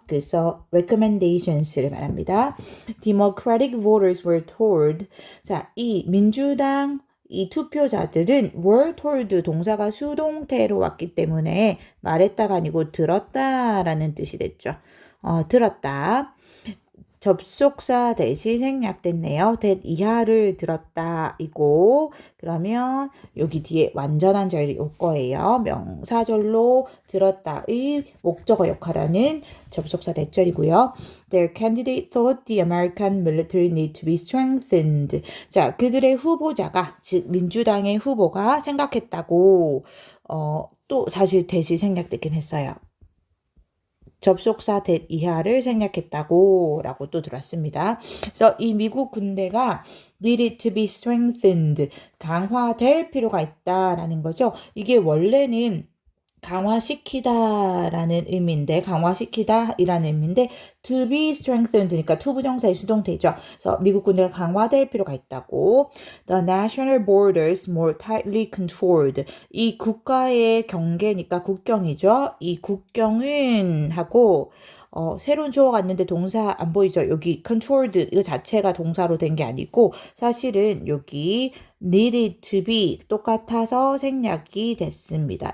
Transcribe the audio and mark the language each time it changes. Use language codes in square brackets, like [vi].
[ko] 그래서 recommendations를 말합니다. [en] Democratic voters were told [ko] 자, 이 민주당 이 투표자들은 [en] were told [ko] 동사가 수동태로 왔기 때문에 말했다가 아니고 들었다라는 뜻이 됐죠. 들었다. 접속사 대시 생략됐네요. that 이하를 들었다 이고 그러면 여기 뒤에 완전한 절이 올 거예요. 명사절로 들었다의 목적어 역할하는 접속사 대절이고요. [en] Their candidate thought the American military need to be strengthened. [ko] 자, 그들의 후보자가 즉 민주당의 후보가 생각했다고 또 사실 대시 생략되긴 했어요. 접속사 that 이하를 생략했다고 라고 또 들었습니다. 그래서 이 미국 군대가 [en] needed to be strengthened [ko] 강화될 필요가 있다라는 거죠. 이게 원래는 강화시키다라는 의미인데 강화시키다이라는 의미인데 [en] to be strengthened [ko] 니까 to 부정사의 수동태죠. 그래서 미국 군대가 강화될 필요가 있다고. [en] The national borders more tightly controlled. [ko] 이 국가의 경계니까 국경이죠. 이 국경은 하고 새로운 주어가 있는데 동사 안 보이죠? 여기 controlled 이거 자체가 동사로 된 게 아니고 사실은 여기 [en] needed to be [ko] 똑같아서 생략이 됐습니다.